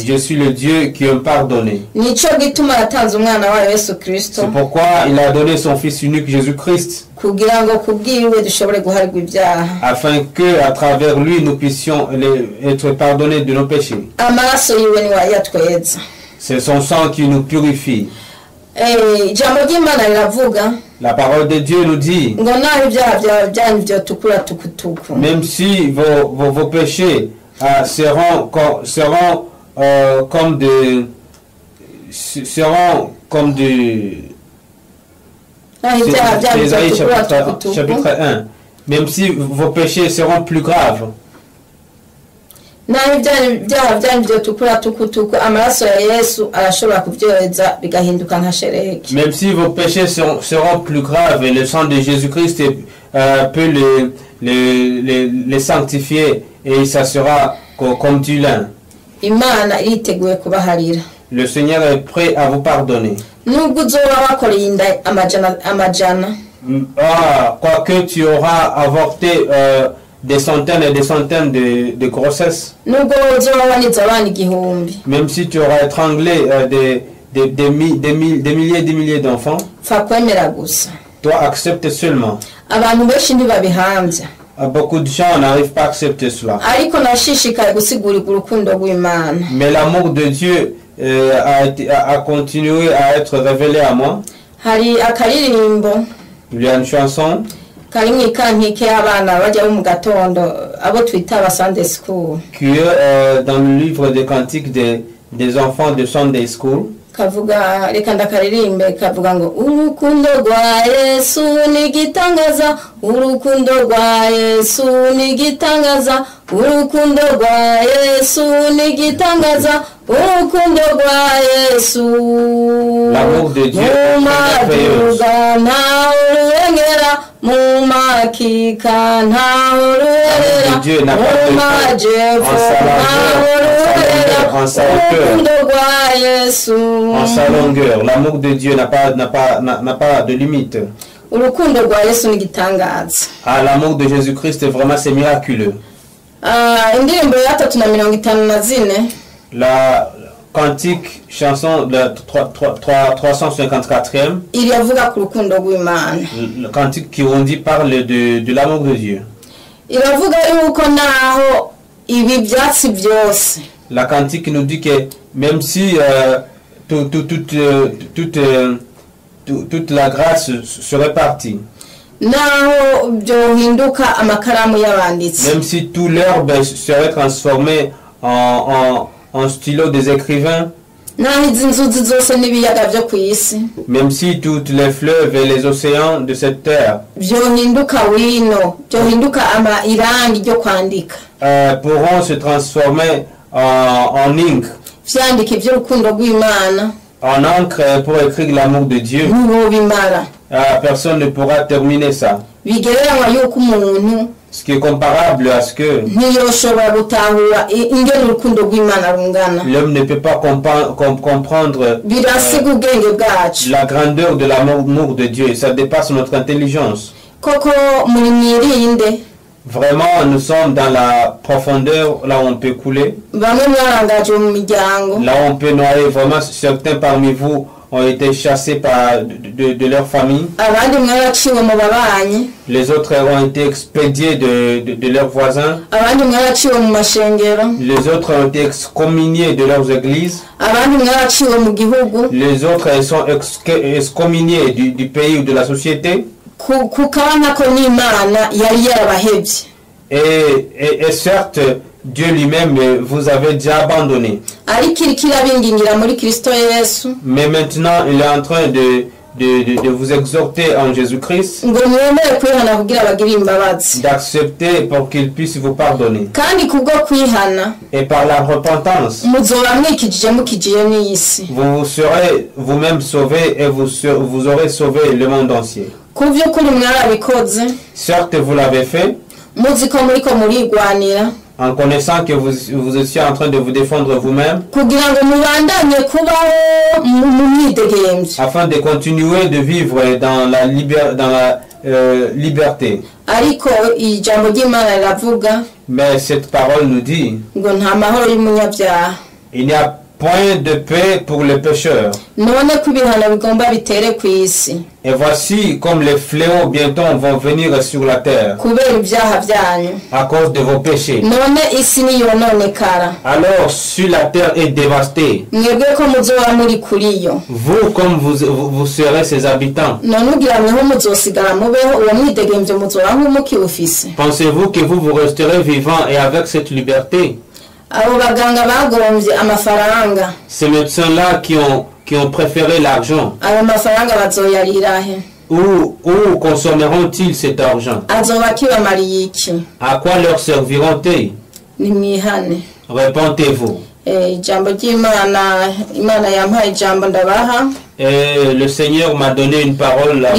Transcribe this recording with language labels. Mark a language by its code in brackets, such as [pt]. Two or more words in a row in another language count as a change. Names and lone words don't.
[fr] Je suis le Dieu qui aime pardonner. [rn] Nico gituma yatanze umwana wayo Yesu Kristo [fr] C'est pourquoi il a donné son Fils unique Jésus-Christ, [rn] kugira ngo kubwiwe dushobore guharirwa ibyaha. [fr] afin que à travers lui nous puissions être pardonnés de nos péchés. [rn] Amaraso yiwe niwe yatweza. [fr] C'est son sang qui nous purifie. [rn] Ijambo ry'Imana riravuga [fr] La parole de Dieu nous dit, [rn] ngo naho ibyaha byanyu byotukura tukutuku, [fr] même si vos péchés seront comme de [rn] naho ibyaha byanyu [fr] Ésaïe [rn] byotukura tukutuku, [fr] chapitre 1, même si vos péchés seront plus graves, [rn] naho ibyaha byanyu byotukura tukutuku, amaraso ya Yesu arashobora kubyoza bigahinduka nka shereki. [fr] même si vos péchés seront plus graves, et le sang de Jésus-Christ peut les sanctifier, et ça sera comme du lin. [rn] Imana iriteguye kubaharira. [fr] Le Seigneur est prêt à vous pardonner. [rn] Nubwo uzoba wakoreye inda amajana, [fr] Quoique tu auras avorté des centaines et des centaines de grossesses, [rn] nubwo uzoba wanize abana igihumbi, [fr] même si tu auras étranglé des milliers et des milliers d'enfants, [rn] pfa kwemera gusa. [fr] toi accepte seulement. [rn] Abantu benshi ntibabihamvya, [fr] Beaucoup de gens n'arrivent pas à accepter cela. [rn] ariko nashishikaye gusigurira urukundo rw'Imana. [fr] Mais l'amour de Dieu a continué à être révélé à moi. [rn] Hari akaririmbo [fr] Il y a une chanson [rn] kari mu ikantike y'abana bajya mu gatondo, abo twita aba [en] Sunday School, [fr] qui est dans le livre des cantiques des enfants de [en] Sunday School. [rn] kavuga, reka ndakaririmbe, kavuga ngo urukundo rwa Yesu ni gitangaza, urukundo rwa Yesu ni gitangaza, urukundo rwa Yesu ni gitangaza, urukundo rwa Yesu [fr] L'amour de Dieu [rn] mu maduga ntaho rurengera mu makika ntaho rurengera mu majepfo ntaho rurengera urukundo rwa Yesu. [fr] En sa longueur, l'amour de Dieu n'a pas de limite. [rn] Urukundo rwa Yesu ni gitangaza. [fr] Ah, l'amour de Jésus-Christ est vraiment c'est miraculeux. [rn] Indirimbo ya 354 [fr] la cantique chanson de 354e, [rn] il yavuga ku rukundo rw'Imana. [fr] le cantique qui on dit parle de l'amour de Dieu. [rn] Iravuga yuko naho ibi byatsi byose. [fr] La cantique nous dit que même si toute la grâce serait partie, [rn] Naho byohinduka amakaramu y'abanditsi. [fr] même si tout l'herbe serait transformé en stylo des écrivains, [rn] Naho izi nzuzi zose n'ibiyaga byo ku isi [fr] même si toutes les fleuves et les océans de cette terre [rn] byohinduka wino, byohinduka irangi ryo kwandika, [fr] pourront se transformer en ink, [rn] vyandika iby'urukundo rw'Imana, [fr] en encre pour écrire l'amour de Dieu, [rn] ntibobimara. [fr] personne ne pourra terminer ça. [rn] Bigereranywa yuko umuntu [fr] Ce qui est comparable à ce que [rn] ntiyoshobora gutahura ingene urukundo rw'Imana rungana. [fr] l'homme ne peut pas comprendre [rn] Birasiga ubwenge bwacu. [fr] la grandeur de l'amour de Dieu. Ça dépasse notre intelligence. [rn] Koko muri mwirinde, [fr] Vraiment, nous sommes dans la profondeur, là où on peut couler, [rn] bamwe mwarangaje mu miryango, [fr] là où on peut noyer. Vraiment, certains parmi vous ont été chassés de leur famille. [rn] abandi mwaraciwe mu babanyi, [fr] Les autres ont été expédiés de leurs voisins. [rn] abandi mwaraciwe mu mashengero, [fr] Les autres ont été excommuniés de leurs églises. [rn] abandi mwaraciwe mu gihugu, [fr] Les autres sont excommuniés du pays ou de la société. [rn] kukabana ko n'Imana yari yarabahebye. [fr] Et certes, Dieu lui-même vous avait déjà abandonné. [rn] Ariko irikirabingingira muri Kristo Yesu [fr] Mais maintenant, il est en train de vous exhorter en Jésus-Christ, [rn] ngo mwemere kwihana kugira bagire imbabazi, [fr] d'accepter pour qu'il puisse vous pardonner. [rn] kandi kubwo kwihana [fr] Et par la repentance, [rn] muzoba mwikijije mukijije n'isi. [fr] vous serez vous-même sauvés et vous aurez sauvé le monde entier. [rn] Ku by'ukuri mwarabikoze, [fr] Certes, vous l'avez fait, [rn] muzi ko muriko murigwanira [fr] en connaissant que vous étiez en train de vous défendre vous-même, [rn] kugira ngo mubandanye kubaho mu myidegemvyo. [fr] afin de continuer de vivre dans la liberté. [rn] Ariko ijambo ry'Imana riravuga [fr] Mais cette parole nous dit, [rn] ngo nta mahoro y'umunyabyaha. [fr] il n'y a point de paix pour les pécheurs. [rn] None ko ibihano bigomba bitere ku isi [fr] Et voici comme les fléaux bientôt vont venir sur la terre [rn] kubera ibyaha byanyu, [fr] à cause de vos péchés. [rn] none isi niyononekara. [fr] Alors, si la terre est dévastée, [rn] Mwebwe ko muzoba muri kuri yo, [fr] vous, comme vous serez ses habitants, [rn] none ugira mweho muzosigara mubeho, uwo mwidegemvyo muzoba nk'umukiwufise. [fr] pensez-vous que vous resterez vivant et avec cette liberté? [rn] Abo baganga bagomvye amafaranga, [fr] Ces médecins-là qui ont préféré l'argent, [rn] ayo mafaranga bazoyarirahe? [fr] où consommeront-ils cet argent? [rn] Azoba kibamariye iki? [fr] À quoi leur serviront-ils? [rn] Nimwihane. [fr] Répentez-vous. [rn] Ijambo ry'Imana, Imana yampaye ijambo ndabaha [fr] Et le Seigneur m'a donné une parole à